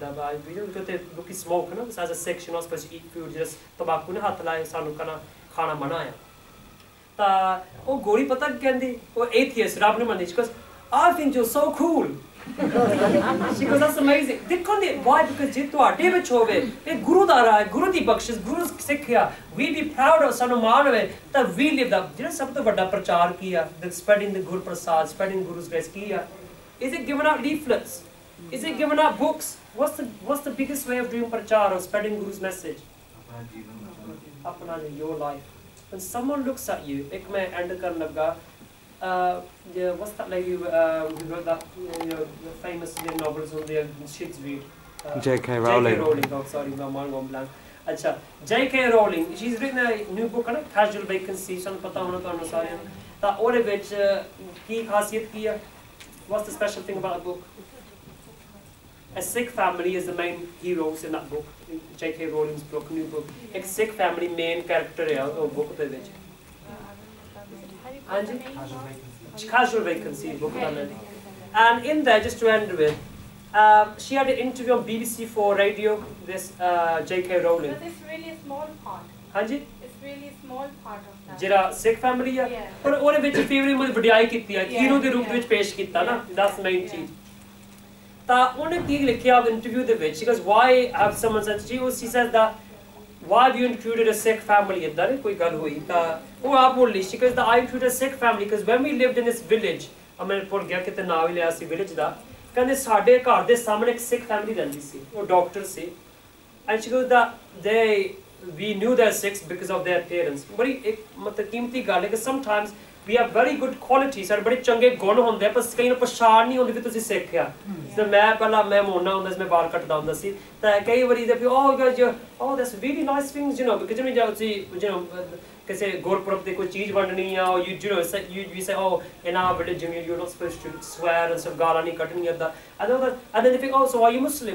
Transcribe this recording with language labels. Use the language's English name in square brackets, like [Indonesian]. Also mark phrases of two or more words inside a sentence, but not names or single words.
[Punjabi] ਕਿਉਂਕਿ ਲੋਕੀ ਸਮੋਕ ਨਾ, [English] as a Sikh you're not supposed to eat food, just [Punjabi] ਤੰਬਾਕੂ ਨੇ ਹੱਥ ਲਾਏ, ਸਾਨੂੰ ਖਾਣਾ ਮਨਾ ਆ। ਤਾਂ ਉਹ ਗੋਰੀ ਪਤਾ ਕੀ ਕਹਿੰਦੀ, ਉਹ atheist, ਰੱਬ ਨੂੰ ਮੰਨਦੀ, [English] she goes I think you're so cool. She goes that's amazing. [Punjabi] ਦੇਖੋ ਨੇ [English] why, because [Punjabi] ਜੇ ਤੁਹਾਡੇ ਵਿੱਚ ਹੋਵੇ ਇਹ ਗੁਰੂ ਦਾ ਰਾਹ, ਗੁਰੂ ਦੀ ਬਖਸ਼ਿਸ਼, ਗੁਰੂ ਸਿੱਖਿਆ, [English] we be proud of, [Punjabi] ਸਾਨੂੰ ਮਾਣ ਹੋਵੇ, ਤਾਂ [English] we live that। [Punjabi] ਜਿਹੜਾ ਸਭ ਤੋਂ ਵੱਡਾ ਪ੍ਰਚਾਰ ਕੀ ਆ, [English] the spreading the Guru Prasad, spreading Guru's grace ਕੀ ਆ? Is it giving out leaflets? Is it giving out books? What's the biggest way of doing prachar or spreading Guru's message? Apna your life. When someone looks at you, [Punjabi] ਇੱਕ ਮੈਂ ਐਂਡ ਕਰਨ ਲੱਗਾ, [English] what's that lady who wrote that famous novels on the Shits read? J.K. Rowling. J.K. Rowling. Oh, sorry, my mind gone blank. Acha, J.K. Rowling. She's written a new book, na Casual Vacancy. [Punjabi] ਸਾਨੂੰ ਪਤਾ ਹੋਣਾ ਤੁਹਾਨੂੰ ਸਾਰਿਆਂ. Ta ਉਹਦੇ ਵਿੱਚ ਕੀ ਖਾਸੀਅਤ ਕੀ ਆ? [English] What's the special thing about the book? A Sikh family is the main heroes in that book. J.K. Rowling's book, new book. A Sikh family main character [Hindi] है उस book पे बेच। हाँ जी? Casual Vacancy book का नाम। [English] And in there, just to end with, she had an interview on BBC4 radio. This J.K. Rowling. But it's really a small part. [Hindi] हाँ जी? [English] It's really a small part of that. [Punjabi] ਜਿਹੜਾ [English] Sikh family [Punjabi] ਆ, ਪਰ ਉਹਦੇ ਵਿੱਚ ਫੇਵਰਿਟ ਮੁਝ ਵਡਿਆਈ ਕੀਤੀ ਆ, ਹੀਰੋ ਦੇ ਰੂਪ ਵਿੱਚ ਪੇਸ਼ ਕੀਤਾ ਨਾ, [English] that's main [Punjabi] ਚੀਜ਼। ਤਾਂ ਉਹਨੇ ਕੀ ਲਿਖਿਆ ਇੰਟਰਵਿਊ ਦੇ ਵਿੱਚ, [English] because why have someone said she says that why have you included a Sikh family? [Punjabi] ਏਦਾਂ ਨਹੀਂ ਕੋਈ ਗੱਲ ਹੋਈ, ਤਾਂ ਉਹ ਆਪ ਬੋਲੀ, [English] she goes that I included a Sikh family because when we lived in this village, [Punjabi] ਮੈਂ ਭੁੱਲ ਗਿਆ ਕਿਤੇ ਨਾਮ ਹੀ ਲਿਆ ਸੀ ਵਿਲੇਜ ਦਾ, ਕਹਿੰਦੇ ਸਾਡੇ ਘਰ ਦੇ ਸਾਹਮਣੇ ਇੱਕ [English] Sikh family [Punjabi] ਰਹਿੰਦੀ ਸੀ, ਉਹ ਡਾਕਟਰ ਸੀ, [English] and she goes that we knew they're Sikhs because of their parents. [Punjabi] ਬੜੀ ਇੱਕ ਮਤਲਬ ਕੀਮਤੀ ਗੱਲ ਹੈ ਕਿ [English] sometimes we have very good qualities, [Punjabi] ਸਾਡੇ ਬੜੇ ਚੰਗੇ ਗੁਣ ਹੁੰਦੇ ਆ, ਪਰ ਕਈ ਨੂੰ ਪਛਾਣ ਨਹੀਂ ਹੁੰਦੀ ਵੀ ਤੁਸੀਂ ਸਿੱਖ ਆ। ਤੇ ਮੈਂ ਪਹਿਲਾਂ ਮੈਂ ਮੋਨਾ ਹੁੰਦਾ ਸੀ, ਮੈਂ ਬਾਲ ਕੱਟਦਾ ਹੁੰਦਾ ਸੀ, ਤਾਂ ਕਈ ਵਾਰੀ ਦੇ [English] oh that's really nice things, you know, because [Punjabi] ਜਿਵੇਂ ਤੁਸੀਂ [English] you know [Punjabi] ਕਿਸੇ ਗੁਰਪੁਰਬ ਤੇ ਕੋਈ ਚੀਜ਼ ਵੰਡਣੀ ਆ, [English] or you say oh in our religion you're not supposed to swear and stuff, [Punjabi] ਗਾਲਾਂ ਨਹੀਂ ਕੱਢਣੀਆਂ ਏਦਾਂ, [English] and then they think oh so are you Muslim?